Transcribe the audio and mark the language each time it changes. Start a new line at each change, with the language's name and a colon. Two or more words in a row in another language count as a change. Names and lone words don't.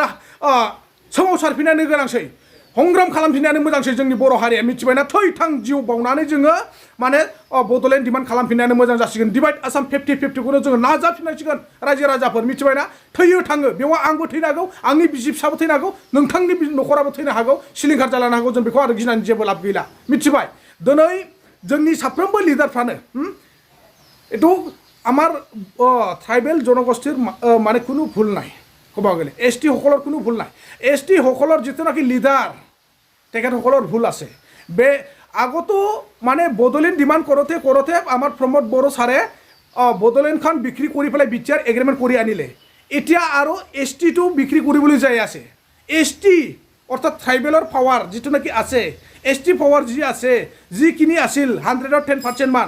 Bodo: सोमावसारफिननानै गोनांसै संग्राम खालामफिननानै मोजांसै जोंनि बर' हारिया मिथिबायना थै थां जिउ बावनानै जोङो माने बड'लेण्ड डिमान्ड खालामफिननानै मोजां जासिगोन डिभाइड आसाम 50-50खौनो जोङो नाजाफिननांसिगोन रायजो राजाफोर मिथिबायना थैयो थाङो बेवहाय आंबो थैनो हागौ आंनि बिसि फिसाबो थैनो हागौ नोंथांनि न'खराबो थैनो हागौ सिलिंखार जालानो हागौ जों बेखौ आरो गिनानै जेबो लाब गैला मिथिबाय दिनै जोंनि साफ्रोमबो लिडारफ्रानो
Assamese: এটু আমাৰ ট্ৰাইবেল জনগোষ্ঠীৰ মানে কোনো ভুল নাই ক'ব গ'লে एसटी সকলৰ কোনো ভুল নাই एसटी সকলৰ जितुनाखि লিডাৰ তেখেতসকলৰ ভুল আছে বে আগতো মানে বডলেণ্ড ডিমান্ড কৰোতে আমাৰ প্ৰমোদ বড়ো ছাৰে বডলেণ্ডখন বিক্ৰী কৰি পেলাই বিটিআৰ এগ্ৰিমেণ্ট কৰি আনিলে এতিয়া আৰু এসটিটো বিক্ৰী কৰিবলৈ যাই আছে এসটি অৰ্থাৎ ট্ৰাইবেলৰ পাৱাৰ যিটো নাকি আছে এসটি পাৱাৰ যি আছে যিখিনি আছিল 100ৰ 10% মান